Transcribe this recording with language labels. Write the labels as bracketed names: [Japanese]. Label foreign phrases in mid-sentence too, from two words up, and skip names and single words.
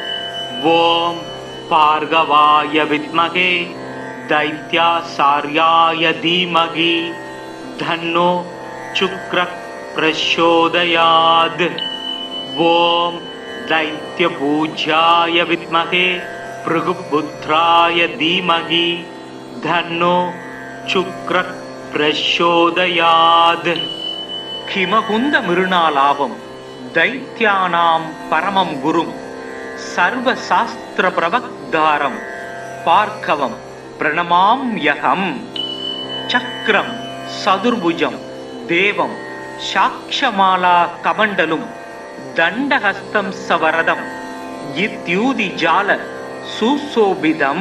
[Sanskrit] ॐ भार्गवाय विद्महे दैत्याचार्याय धीमहि तन्नो शुक्रः प्रचोदयात्। ॐ दैत्यपूज्याय विद्महे भृगुपुत्राय धीमहि तन्नो शुक्रः प्रचोदयात्। हिमकुन्द मृणालाभं दैत्यानां परमं गुरुं सर्व शास्त्र प्रवक्तारं भार्गवं प्रणमाम्यहम्. चक्रं चतुर्भुजं देवं साक्षमाला कमण्डलुं दण्डहस्तं सवरदं इत्यूति जाल सुशोभितम्.